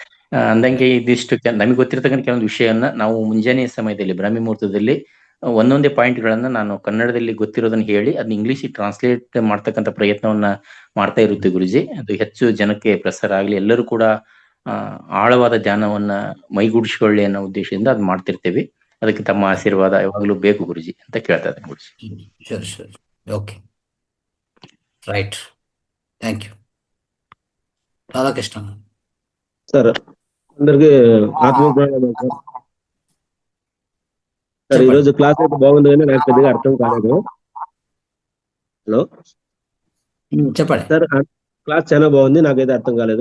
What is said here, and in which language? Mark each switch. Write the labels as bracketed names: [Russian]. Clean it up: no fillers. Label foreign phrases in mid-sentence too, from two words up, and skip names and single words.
[Kannada] ಅಂದಂಗೆ ಇದಿಷ್ಟು ನಮಗೆ ಗೊತ್ತಿರತಕ್ಕಂಥ ಕೆಲವೊಂದು ವಿಷಯವನ್ನ ನಾವು ಮುಂಜಾನೆ ಸಮಯದಲ್ಲಿ ಬ್ರಾಹ್ಮಿ ಮುಹೂರ್ತದಲ್ಲಿ ಒಂದೊಂದೇ ಪಾಯಿಂಟ್ಗಳನ್ನ ನಾನು ಕನ್ನಡದಲ್ಲಿ ಗೊತ್ತಿರೋದನ್ನ ಹೇಳಿ ಅದನ್ನ ಇಂಗ್ಲಿಷಿಗೆ ಟ್ರಾನ್ಸ್ಲೇಟ್ ಮಾಡ್ತಕ್ಕಂಥ ಪ್ರಯತ್ನವನ್ನ ಮಾಡ್ತಾ ಇರುತ್ತೆ ಗುರುಜಿ. ಅದು ಹೆಚ್ಚು ಜನಕ್ಕೆ ಪ್ರಸಾರ ಆಗಲಿ, ಎಲ್ಲರೂ ಕೂಡ ಆಳವಾದ ಧ್ಯಾನವನ್ನ ಮೈಗೂಡಿಸಿಕೊಳ್ಳಿ ಅನ್ನೋ ಉದ್ದೇಶದಿಂದ ಅದು ಮಾಡ್ತಿರ್ತೇವೆ. ಅದಕ್ಕೆ ತಮ್ಮ ಆಶೀರ್ವಾದ ಯಾವಾಗಲೂ ಬೇಕು ಗುರುಜಿ ಅಂತ ಕೇಳ್ತಾ ಇದ್ದೇನೆ ಗುರುಜಿ. [English] Sure. Okay, right, thank you. [Telugu] రాధాకృష్ణ సార్, అందరికి ఆత్మీయ సార్. ఈరోజు క్లాస్ అయితే బాగుంది కానీ నాకు పెద్దగా అర్థం కాలేదు. హలో చెప్పండి సార్, క్లాస్ చాలా బాగుంది, నాకైతే అర్థం కాలేదు.